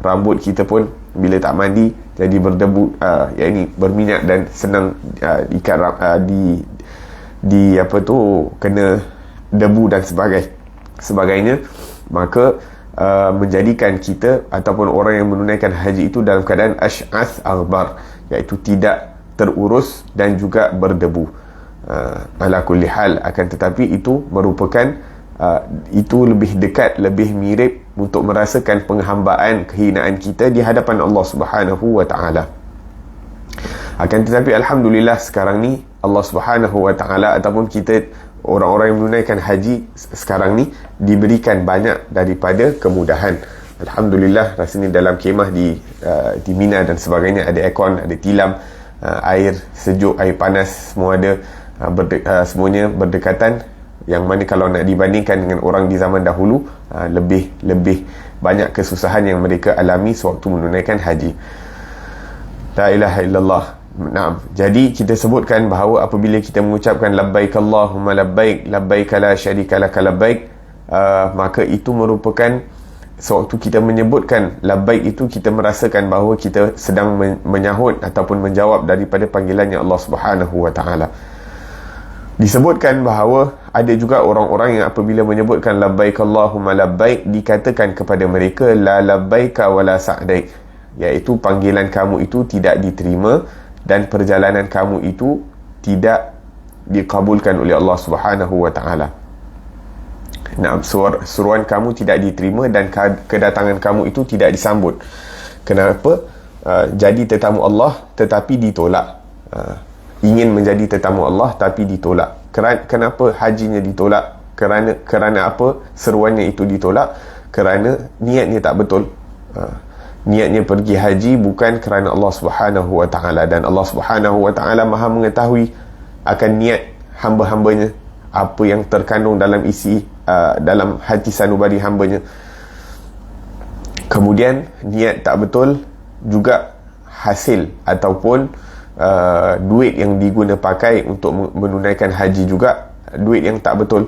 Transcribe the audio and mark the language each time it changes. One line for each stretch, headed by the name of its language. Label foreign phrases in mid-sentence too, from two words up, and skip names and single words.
Malay: Rambut kita pun bila tak mandi jadi berdebu, yakni berminyak dan senang kena debu dan sebagainya. Maka menjadikan kita ataupun orang yang menunaikan haji itu dalam keadaan
Arabic: ash'ath aghbar,
Malay: iaitu tidak terurus dan juga berdebu.
Arabic: Ala kulli hal,
Malay: akan tetapi itu merupakan itu lebih dekat, lebih mirip untuk merasakan penghambaan, kehinaan kita di hadapan Allah
Arabic: Subhanahu wa ta'ala.
Malay: Akan tetapi alhamdulillah sekarang ni Allah
Arabic: Subhanahu wa ta'ala
Malay: ataupun kita orang-orang yang menunaikan haji sekarang ni diberikan banyak daripada kemudahan. Alhamdulillah, rasanya dalam kemah di Mina dan sebagainya ada aircon, ada tilam, air sejuk, air panas, semua ada, semuanya berdekatan, yang mana kalau nak dibandingkan dengan orang di zaman dahulu, lebih banyak kesusahan yang mereka alami sewaktu menunaikan haji.
Arabic: La ilaha illallah. Naam.
Malay: Jadi kita sebutkan bahawa apabila kita mengucapkan
Arabic: labbaik Allahumma labbaik, labbaik la syarika lak labbaik,
Malay: maka itu merupakan sewaktu kita menyebutkan labbaik itu, kita merasakan bahawa kita sedang menyahut ataupun menjawab daripada panggilannya Allah
Arabic: Subhanahu wa ta'ala.
Malay: Disebutkan bahawa ada juga orang-orang yang apabila menyebutkan
Arabic: labbaik Allahumma labbaik,
Malay: dikatakan kepada mereka
Arabic: la labbaika wa la sa'daik,
Malay: iaitu panggilan kamu itu tidak diterima dan perjalanan kamu itu tidak dikabulkan oleh Allah
Arabic: Subhanahu wa ta'ala.
Malay: Seruan kamu tidak diterima dan kedatangan kamu itu tidak disambut. Kenapa? Jadi tetamu Allah tetapi ditolak. Ingin menjadi tetamu Allah tapi ditolak. Kenapa hajinya ditolak? Kerana apa seruannya itu ditolak? Kerana niatnya tak betul. Niatnya pergi haji bukan kerana Allah
Arabic: Subhanahu wa ta'ala,
Malay: dan Allah
Arabic: Subhanahu wa ta'ala
Malay: maha mengetahui akan niat hamba-hambanya, apa yang terkandung dalam isi dalam hati sanubari hambanya. Kemudian niat tak betul juga hasil ataupun duit yang diguna pakai untuk menunaikan haji juga duit yang tak betul.